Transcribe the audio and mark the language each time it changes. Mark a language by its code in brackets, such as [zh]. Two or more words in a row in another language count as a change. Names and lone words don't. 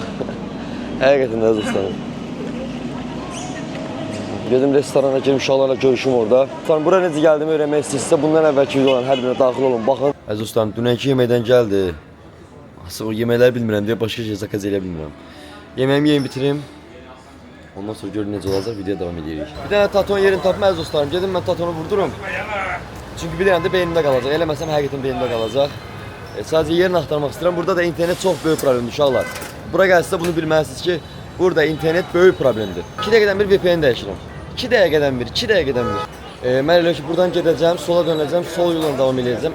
[az] Həqiqətən də dostlarım. Gedim restorana girip uşaqlarla görüşüm orada. Sonra bura necə gəldiyimi öyrənmək istəyirsə, bundan əvvəlki videoların hər birine daxil olun. Baxın. Əziz dostlarım, dünənki yeməkdən gəldi. Asıl o yeməkləri bilmirəm deyə başqa şey zakaz eləyə bilmirəm. [tr] Yemeğimi yiyeyim bitireyim. [az] Ondan sonra görün necə olacaq, videoya devam edirik. [tr] Bir tane [az] taton yerini tapma əziz dostlarım. Gedim ben tatonu vurdurum. Çünkü [tr] bir tane de [az] beynimdə qalacaq. Eləməsəm həqiqətən beynimdə qalacaq. Sadəcə yerini axtarmaq istəyirəm. Burada da internet çox böyük problemdir uşaqlar. Bura gəlsə bunu bilməlisiniz ki, burada internet böyük problemdir. 2 dəqiqədən bir VPN dəyişirəm. 2 dəqiqədən bir, 2 dəqiqədən bir. Mən elə ki buradan gedəcəm, sola dönəcəm, sol yolla davam edəcəm.